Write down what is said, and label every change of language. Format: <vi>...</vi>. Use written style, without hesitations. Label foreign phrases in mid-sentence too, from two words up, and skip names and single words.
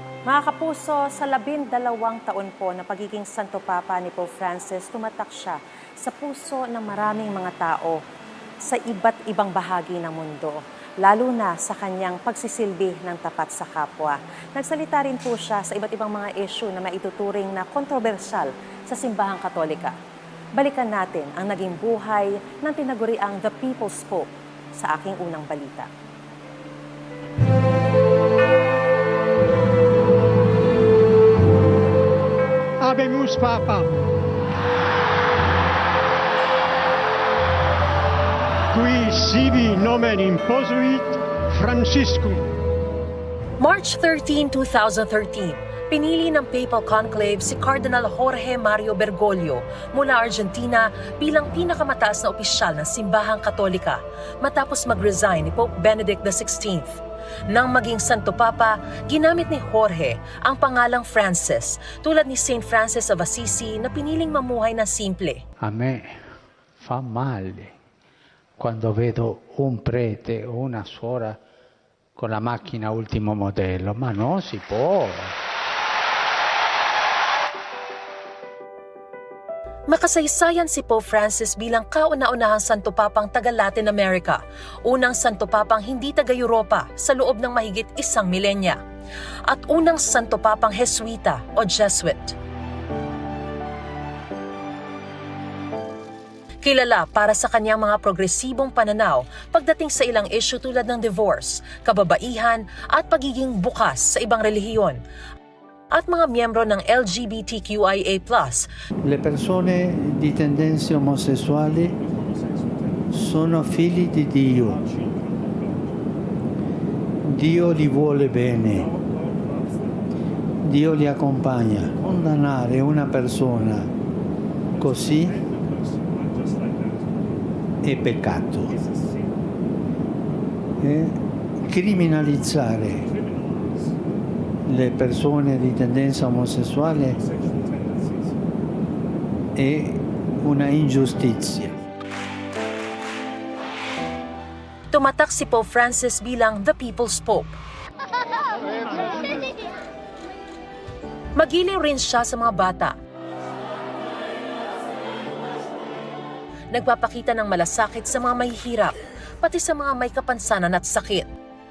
<tl>Mga kapuso, sa 12 taon po na pagiging Santo Papa ni Pope Francis, tumatak siya sa puso ng maraming mga tao sa iba't ibang bahagi ng mundo, lalo na sa kanyang pagsisilbi ng tapat sa kapwa. Nagsalita rin po siya sa iba't ibang mga issue na maituturing na kontrobersyal sa simbahang Katolika. Balikan natin ang naging buhay ng tinaguriang</tl> <en>The People's Pope</en> <tl>sa aking unang balita.</tl> <la>Habemus Papa. Qui sibi nomen imposuit Franciscum.</la> <tl>March 13, 2013, pinili ng Papal Conclave si Cardinal Jorge Mario Bergoglio mula Argentina bilang pinakamataas na opisyal ng Simbahang Katolika matapos mag-resign ni Pope Benedict XVI. Nang maging Santo Papa, ginamit ni Jorge ang pangalang Francis tulad ni Saint Francis of Assisi na piniling mamuhay na simple.</tl> <it>A me fa male quando vedo un prete o una suora con la macchina ultimo modello, ma non si può.</it> <tl>Makasaysayan si Pope Francis bilang kauna-unahang Santo Papang taga-Latin America, unang Santo Papang hindi taga-Europa sa loob ng mahigit 1 milenya, at unang Santo Papang Jesuita o Jesuit. Kilala para sa kanyang mga progresibong pananaw pagdating sa ilang issue tulad ng divorce, kababaihan at pagiging bukas sa ibang relihiyon, at mga miyembro ng LGBTQIA+.</tl> <it>Le persone di tendenze omosessuali sono figli di Dio. Dio li vuole bene. Dio li accompagna. Condannare una persona così è peccato. Criminalizzare le persone di tendenza omosessuale è una ingiustizia.</it> <tl>Tumatak si Pope Francis bilang</tl> <en>The People's Pope.</en> <tl>Magiliw rin siya sa mga bata. Nagpapakita ng malasakit sa mga mahihirap, pati sa mga may kapansanan at sakit.</tl>